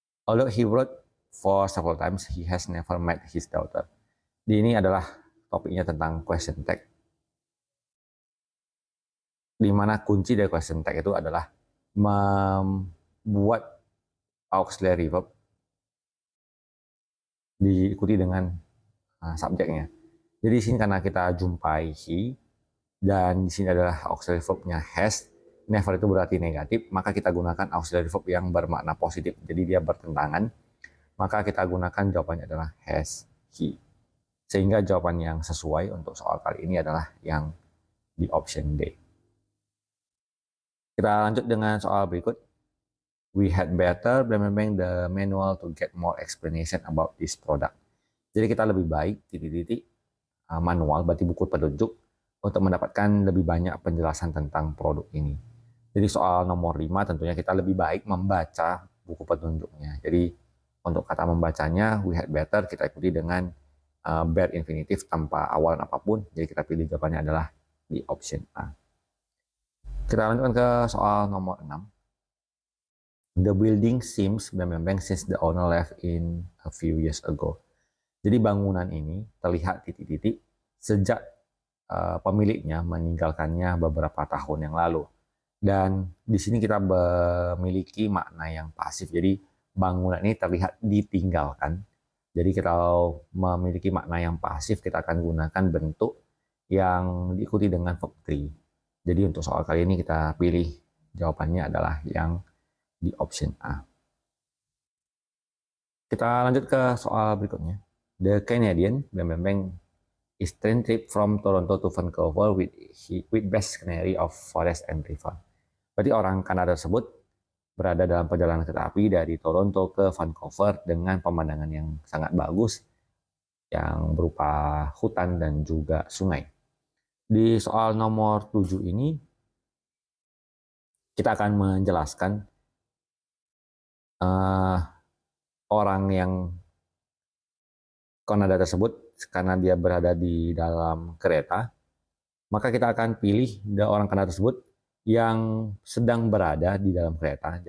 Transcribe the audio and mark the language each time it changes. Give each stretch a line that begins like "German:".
English: Although he wrote for several times, he has never met his daughter.
Indonesian: Di ini adalah topiknya tentang question tag, di mana kunci dari question tag itu adalah membuat auxiliary verb diikuti dengan subjeknya. Jadi di sini karena kita jumpai he, dan di sini adalah auxiliary verbnya has, never itu berarti negatif, maka kita gunakan auxiliary verb yang bermakna positif. Jadi dia bertentangan, maka kita gunakan jawabannya adalah has, he. Sehingga jawaban yang sesuai untuk soal kali ini adalah yang di option D. Kita lanjut dengan soal berikut.
English: We had better blank the manual to get more explanation about this product.
Indonesian: Jadi kita lebih baik titik-titik manual, berarti buku petunjuk, untuk mendapatkan lebih banyak penjelasan tentang produk ini. Jadi soal nomor 5 tentunya kita lebih baik membaca buku petunjuknya. Jadi untuk kata membacanya,
English: we had better
Indonesian: kita ikuti dengan bare infinitive tanpa awalan apapun. Jadi kita pilih jawabannya adalah di option A. Kita lanjutkan ke soal nomor 6.
English: The building seems blank since the owner left in a few years ago.
Indonesian: Jadi bangunan ini terlihat titik-titik sejak pemiliknya meninggalkannya beberapa tahun yang lalu. Dan di sini kita memiliki makna yang pasif. Jadi bangunan ini terlihat ditinggalkan. Jadi kalau memiliki makna yang pasif, kita akan gunakan bentuk yang diikuti dengan verb 3. Jadi untuk soal kali ini kita pilih jawabannya adalah yang di option A. Kita lanjut ke soal berikutnya.
English: The Canadian is train trip from Toronto to Vancouver with best scenery of forest and river.
Indonesian: Berarti orang Kanada tersebut berada dalam perjalanan kereta api dari Toronto ke Vancouver dengan pemandangan yang sangat bagus yang berupa hutan dan juga sungai. Di soal nomor 7 ini kita akan menjelaskan orang yang Kanada tersebut karena dia berada di dalam kereta, maka kita akan pilih orang Kanada tersebut yang sedang berada di dalam kereta.